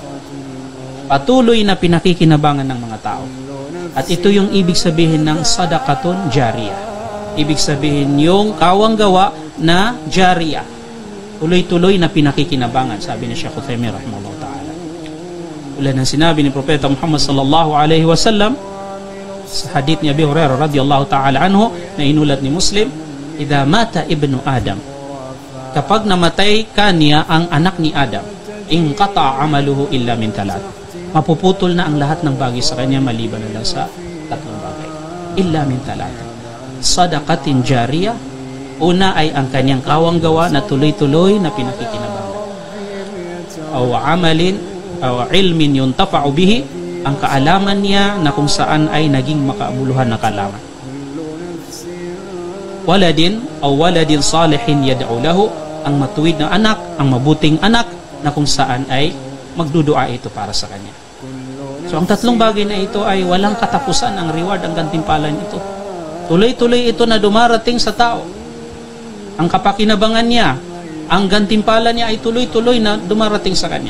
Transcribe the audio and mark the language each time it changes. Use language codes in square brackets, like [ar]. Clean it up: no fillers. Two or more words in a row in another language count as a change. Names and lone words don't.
[tl] Patuloy na pinakikinabangan ng mga tao. At ito yung ibig sabihin ng [ar] صدقة جارية. [tl] Ibig sabihin yung kawang gawa na jariyah. Tuloy-tuloy na pinakikinabangan, sabi ni Shaykh Uthaymeen [ar] رحمه الله تعالى. [tl] Tulad ng sinabi ni Propeta Muhammad [ar] صلى الله عليه وسلم [tl] sa hadith ni Abi Hurairah [ar] رضي الله تعالى عنه [tl] na inulat ni Muslim, [ar] "إذا مات ابن آدم," [tl] kapag namatay kanya ang anak ni Adam, [ar] "انقطع عمله إلا من ثلاث." [tl] Mapuputol na ang lahat ng bagay sa kanya maliban na lang sa tatlong bagay. [ar] إلا من ثلاث. صدقة جارية, [tl] una ay ang kanyang kawang gawa na tuloy-tuloy na pinakikinabangan. [ar] أو عمل أو علم ينتفع به, [tl] ang kaalaman niya na kung saan ay naging makaabuluhan na kaalaman. [ar] ولد أو ولد صالح يدعو له, [tl] ang matuwid na anak, ang mabuting anak na kung saan ay magdudua ito para sa kanya. So ang tatlong bagay na ito ay walang katapusan ang reward, ang gantimpala nito. Tuloy-tuloy ito na dumarating sa tao. Ang kapakinabangan niya, ang gantimpala niya ay tuloy-tuloy na dumarating sa kanya.